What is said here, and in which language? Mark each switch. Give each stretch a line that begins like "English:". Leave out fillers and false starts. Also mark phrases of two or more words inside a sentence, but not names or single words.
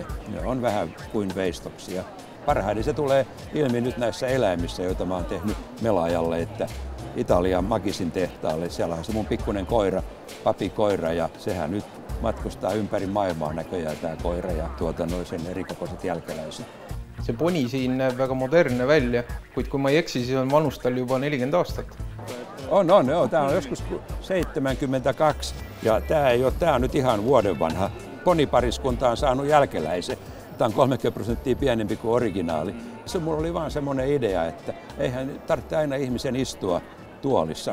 Finnish: Ne on vähän kuin veistoksia. Parhaiten se tulee ilmi nyt näissä eläimissä, joita mä oon tehnyt Melajalle, että Italian Magisin tehtaalle. Siellä on se mun pikkuinen koira, papikoira, ja sehän nyt matkustaa ympäri maailmaa näköjään tämä koira ja sen erikokoiset jälkeläiset.
Estonian: See poni siin näeb väga modernne välja, kuid kui ma ei eksi, siis on vanus tal juba 40 aastat.
Finnish: Joo. Tämä on joskus 72 ja tämä on nyt ihan vuoden vanha. Ponipariskunta on saanut jälkeläisen. Tämä on 30% pienempi kuin originaali. Mulla oli vaan semmoinen idea, että eihän tarvitse aina ihmisen istua tuolissa.